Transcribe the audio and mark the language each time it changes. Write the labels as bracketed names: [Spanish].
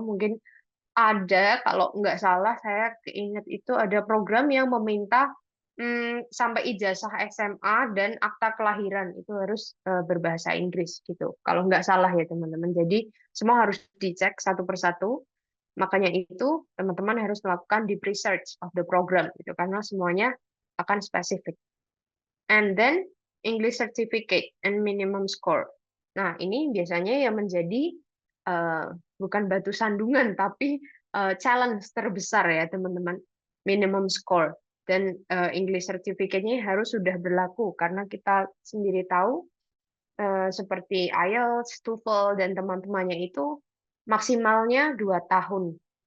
[Indonesian] Mungkin ada, kalau nggak salah saya keinget itu ada program yang meminta sampai ijazah SMA dan akta kelahiran itu harus berbahasa Inggris gitu. Kalau nggak salah ya teman-teman. Jadi semua harus dicek satu persatu. Makanya itu teman-teman harus melakukan [English] deep research of the program [Indonesian] gitu karena semuanya akan spesifik. [English] And then English certificate and minimum score. [Indonesian] Nah, ini biasanya yang menjadi bukan batu sandungan tapi challenge terbesar ya teman-teman. Minimum score dan English certificate-nya harus sudah berlaku karena kita sendiri tahu seperti IELTS, TOEFL dan teman-temannya itu maksimalnya 2 tahun.